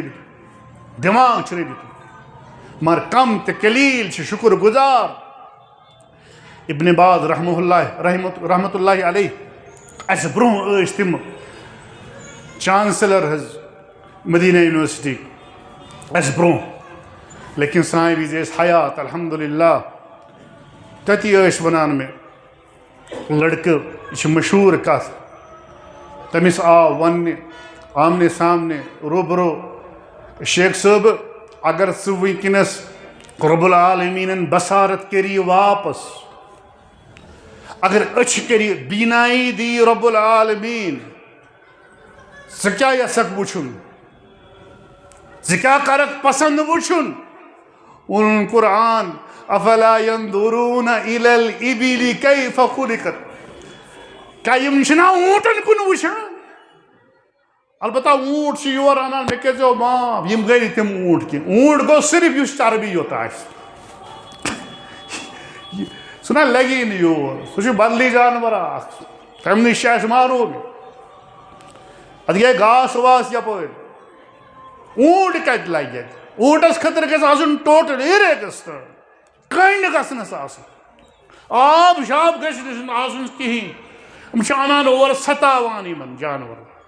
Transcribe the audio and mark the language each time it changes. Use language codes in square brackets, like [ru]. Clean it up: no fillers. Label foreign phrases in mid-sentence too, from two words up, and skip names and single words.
[ks] دیُتمُت دٮ۪ماغ چھُنہٕ دیُتمُت مگر کم تہٕ قلیٖل چھِ شُکر گُزار ابن باز [ar] رحمتہ اللہ علیہ [ks] اَسہِ برونٛہہ ٲسۍ تِم چانسلر حظ مدیٖنہ یونیورسٹی اَسہِ برونٛہہ لیکن سانہِ وِزِ ٲسۍ حیات الحمدللہ تٔتی ٲسۍ وَنان مےٚ لڑکہٕ یہِ چھِ مشہوٗر کتھ تٔمِس آو وننہِ آمنے سامنے روبرو شیخ صٲبہٕ اگر ژٕ وٕنکٮ۪نس رۄب العالمیٖنن بصارت کٔری واپس اگر أچھ کٔری بینایی دی رۄب العالمیٖن ژٕ کیٛاہ یژھکھ وٕچھُن ژٕ کیٛاہ کرکھ پسنٛد وٕچھُن ووٚنُن قرآن [ar] افلا ينظرون الى الابل كيف خلقت [ks] کیٛاہ یِم چھِنا اوٗنٹن کُن وٕچھان البتہ اوٗنٹ چھِ یور انان مےٚ کٔرۍزیو معاف یِم گٔے نہٕ تِم اوٗنٹ کینٛہہ اوٗنٹ گوٚو صرف یُس چربی یوت آسہِ سُہ نہ لگی نہٕ یور سُہ چھُ بدلٕے جانور اکھ تمہِ نِش چھِ اَسہِ معلوٗم اتھ گٔے گاسہٕ واسہٕ یپٲرۍ اوٗنٹ کتہِ لگہِ اتہِ اوٗنٹس خٲطرٕ گژھِ آسُن ٹوٹل ایریگس کنڈ گژھنس آسُن آب شاب گژھِ آسُن کِہیٖنۍ یِم چھِ اَنان اورٕ سَتاوان یِمن جانورن